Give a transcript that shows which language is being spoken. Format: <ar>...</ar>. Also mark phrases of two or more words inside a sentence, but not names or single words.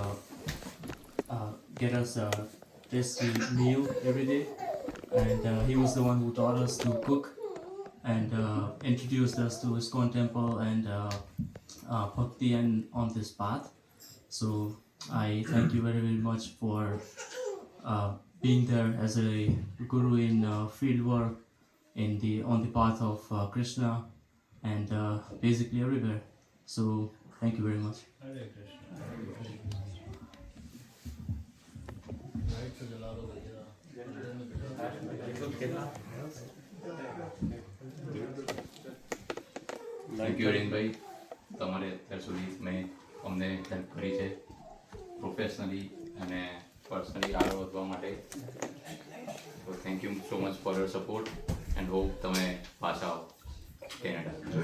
<en>get us tasty meal every day, and he was the one who taught us to cook and introduced us to ISKCON temple and bhakti and on this path. So I thank you very very much for being there as a guru in field work on the path of Krishna and basically everywhere. So thank you very much.</en> <hi>हरे कृष्ण। लाइट तो जला दो भैया।</hi> <en>thank you</en> <gu>હિરેનભાઈ, તમારે અત્યાર સુધી મેં અમને હેલ્પ કરી છે પ્રોફેશનલી અને પર્સનલી આગળ વધવા માટે।</gu> <en>તો thank you so much for your support and hope</en> <gu>તમે પાછા આવો કેનેડા।</gu>